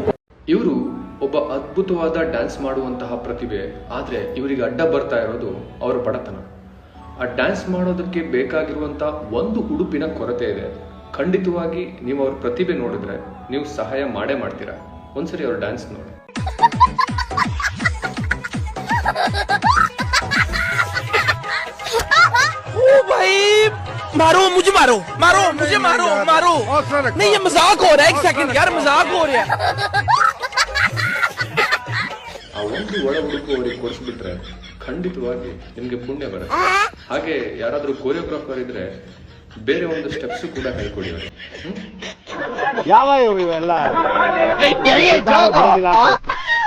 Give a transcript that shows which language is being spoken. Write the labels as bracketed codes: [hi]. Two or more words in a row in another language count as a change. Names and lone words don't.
[kn] ಇವರು ಒಬ್ಬ ಅದ್ಭುತವಾದ ಡ್ಯಾನ್ಸ್ ಮಾಡುವಂತಹ ಪ್ರತಿಭೆ. ಆದ್ರೆ ಇವರಿಗೆ ಅಡ್ಡ ಬರ್ತಾ ಇರೋದು ಅವರ ಬಡತನ. ಆ ಡ್ಯಾನ್ಸ್ ಮಾಡೋದಕ್ಕೆ ಬೇಕಾಗಿರುವಂತ ಒಂದು ಉಡುಪಿನ ಕೊರತೆ ಇದೆ. ಖಂಡಿತವಾಗಿ ನೀವು ಅವ್ರ ಪ್ರತಿಭೆ ನೋಡಿದ್ರೆ ನೀವು ಸಹಾಯ ಮಾಡೇ ಮಾಡ್ತೀರಾ. ಒಂದ್ಸರಿ ಅವ್ರ ಡ್ಯಾನ್ಸ್ ನೋಡಿ. [hi] मारो मुझे, मारो मारो मुझे, मारो मारो। नहीं ये मजाक हो रहा है, एक सेकंड यार, मजाक हो रहा है। [kn] ಆ ಒಂದು ಒಳ ಉಡುಪು ಅವರಿಗೆ ಕೊಡಿಸ್ಬಿಟ್ರೆ ಖಂಡಿತವಾಗಿ ನಿಮ್ಗೆ ಪುಣ್ಯ ಬರುತ್ತೆ. ಹಾಗೆ ಯಾರಾದ್ರೂ ಕೋರಿಯೋಗ್ರಾಫರ್ ಇದ್ರೆ ಬೇರೆ ಒಂದು ಸ್ಟೆಪ್ಸ್ ಕೂಡ ಹೇಳ್ಕೊಡಿ ಅವ್ರಿಗೆ. ಯಾವ ಇವೆಲ್ಲ